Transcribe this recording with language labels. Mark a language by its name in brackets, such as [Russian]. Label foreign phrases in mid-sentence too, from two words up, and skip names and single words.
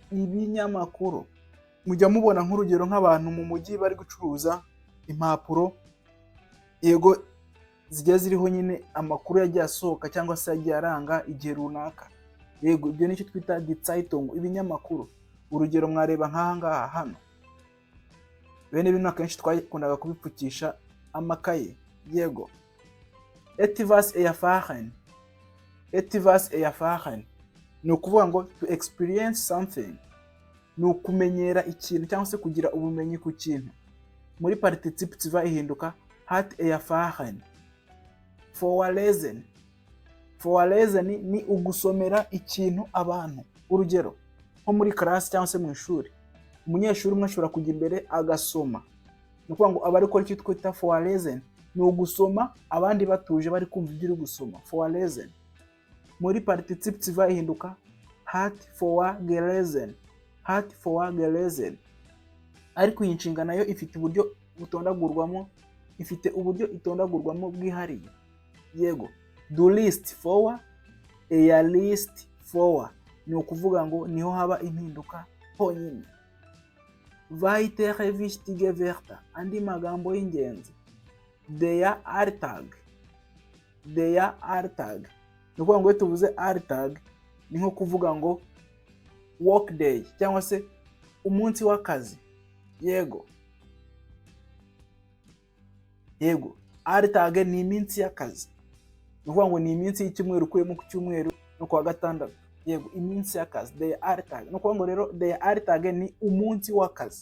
[Kinyarwanda] Mujya mubona nk'urugero nk'abantu mu mujyi bari gucuruza impapuro, yego, zigiye ziriho nyine amakuru yagiye asohoka cyangwa se yagiye aranga igihe runaka. Yego, ibyo nicyo twita [German] die Zeitung, [Kinyarwanda] ibinyamakuru. Urugero mwareba nk'aha ngaha hano, bene bino akenshi twakundaga kubipfukisha amakaye. Yego, [German] etwas erfahren [Kinyarwanda] ni ukuvuga ngo [English] to experience something, [Kinyarwanda] ni ukumenyera ikintu cyangwa se kugira ubumenyi ku kintu. Muri participative ihinduka [German] hat erfahren. [Kinyarwanda] Vorlesen ni ugusomera ikintu abantu. Urugero nko muri class cyangwa se mu ishuri, umunyeshuri umwe ashobora kujya imbere agasoma, ni ukuvuga ngo aba ari gukora icyo twita vorlesen, ni ugusoma abandi batuje bari kumva ibyo uri gusoma. Vorlesen. Muri participative ihinduka [German] hat vorgelesen. [Kinyarwanda] Ariko iyi nshinga nayo ifite uburyo itondagurwamo bwihariye. Yego, [German] du liest vor, er liest vor, [Kinyarwanda] ni ukuvuga ngo niho haba impinduka honyine. [German] Weitere wichtige Wörter, [Kinyarwanda] andi magambo y'ingenzi. [German] Der Alltag. [Kinyarwanda] Ni ukuvuga ngo iyo tuvuze Alltag ni nko kuvuga ngo [English] work day [Kinyarwanda] cyangwa se umunsi w'akazi. Yego, Alltag ni iminsi y'akazi. Ni ukuvuga ngo ni iminsi y'icyumweru ukuyemo ku cyumweru no ku wa gatandatu. Yego, iminsi y'akazi, [German] der Alltag. [Kinyarwanda] Ni ukuvuga ngo rero [German] der Alltag [Kinyarwanda] ni umunsi w'akazi.